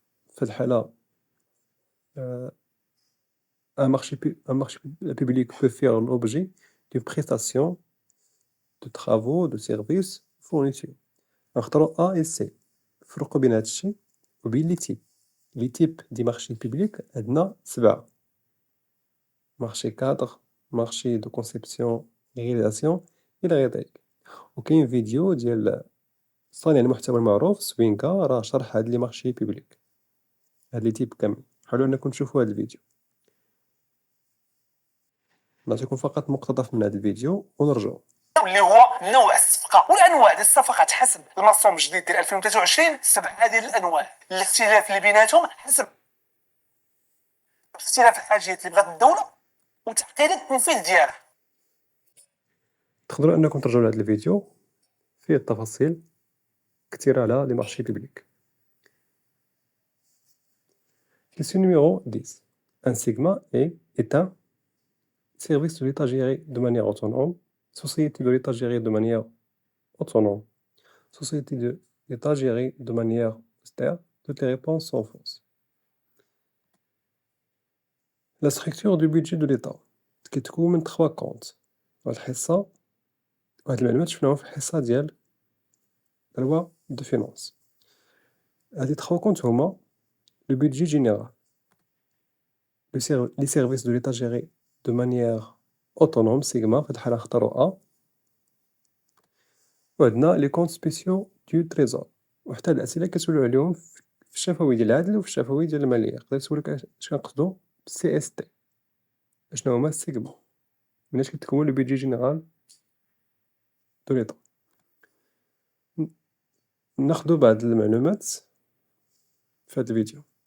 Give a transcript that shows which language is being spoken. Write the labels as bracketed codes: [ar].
[ar] في الحالة [fr] un marché public peut faire l'objet d'une prestation de travaux, de services, fourniture. [ar] نختارو [fr] A et C. [ar] فرقوا بين هادشي وبين لي تيب. لي تيب دي مارشي بوبليك عندنا 7: مارشي كادر، مارشي دو كونسيبسيون رياليزاسيون إلى غير ذلك. وكاين فيديو ديال صانع المحتوى المعروف سوينكا راه شرح هاد لي مارشي بوبليك، هاد لي تيب كامل. حاولوا انكم تشوفوا هاد الفيديو. نعطيكم فقط مقتطف من هاد الفيديو ونرجعوا. اللي هو نوع الصفقه والانواع ديال الصفقات حسب المرسوم الجديد ديال 2023. 7 ديال الانواع، الاختلاف اللي بيناتهم حسب اختلاف الحاجات اللي بغات الدوله وتعقيد التنفيذ ديالها. تقدروا انكم ترجعوا لهذا الفيديو فيه التفاصيل كثيره على لي مارشي بوبليك. [fr] Question numéro 10. Un sigma est un service de l'État géré de manière autonome, société de l'État gérée de manière autonome, société de l'État gérée de manière austère. Toutes les réponses sont fausses. La structure du budget de l'État [ar] كتكون من 3 [fr] comptes. [ar] وهاد الحصة وهاد المعلومات شفناهم في الحصة ديال la loi de finances. هادي 3 [fr] comptes [ar] هما [fr] le budget général, les services de l'État gérés de manière autonome, sigma, [ar] في الحالة اختاروا [fr] A. [ar] وعندنا [fr] les comptes spéciaux du trésor. [ar] وحتى الأسئلة كتسولو عليهم في الشفوي ديال العدل وفي الشفوي ديال المالية. يقدر يسولك اش كنقصدو CST. اشنو هما السيغما؟ مناش كتكون لو بيدجي جينيرال دو ليطا. ناخدو بعض المعلومات في هذا الفيديو.